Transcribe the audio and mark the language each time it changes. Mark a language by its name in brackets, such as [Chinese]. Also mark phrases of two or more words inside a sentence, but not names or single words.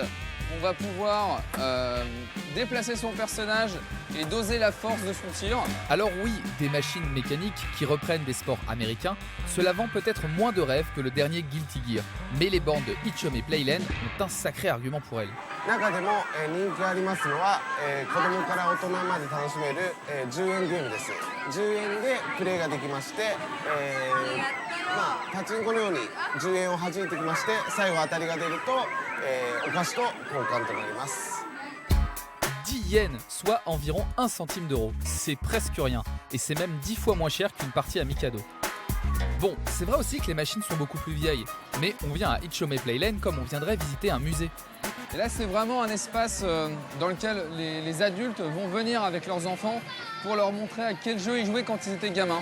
[French] On va pouvoir déplacer son personnage et doser la force de son tir. Alors oui, des machines mécaniques qui reprennent des sports américains, cela vend peut-être moins de rêves que le dernier Guilty Gear. Mais les bornes de Ichome Playland ont un sacré argument pour elles. [Japanese] 中でも人気がありますのは子供から大人まで楽しめる10円ゲームです。10円でプレイができまして、パチンコのように10円を弾いてきまして最後当たりが出るとお菓子と交換となります。 [French] 10 yens, soit environ 1 centime d'euro. C'est presque rien. Et c'est même 10 fois moins cher qu'une partie à Mikado. Bon, c'est vrai aussi que les machines sont beaucoup plus vieilles. Mais on vient à Ichome Playland comme on viendrait visiter un musée. Et là, c'est vraiment un espace dans lequel les adultes vont venir avec leurs enfants pour leur montrer à quel jeu ils jouaient quand ils étaient gamins.